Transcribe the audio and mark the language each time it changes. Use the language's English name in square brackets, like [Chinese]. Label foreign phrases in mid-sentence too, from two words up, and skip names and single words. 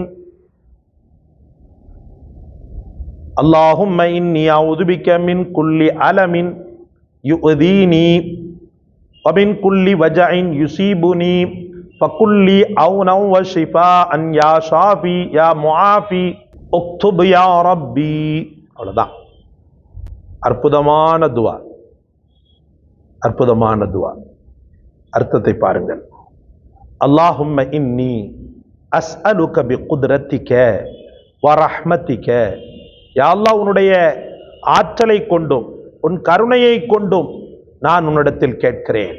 [Arabic] اللهم إني أعوذ بك من كل ألم يؤذيني ومن كل وجع يصيبني فكل عونا وشفاء يا شافي يا معافي اكتب يا ربي. [Tamil] அவ்வளவுதான். அற்புதமான துவா, அற்புதமான துவா. அர்த்தத்தை பாருங்கள். [Arabic] اللهم إني أسألك بقدرتك ورحمتك. [Tamil] யா அல்லாஹ், உன்னுடைய ஆற்றலை கொண்டும் உன் கருணையை கொண்டும் நான் உன்னிடத்தில் கேட்கிறேன்.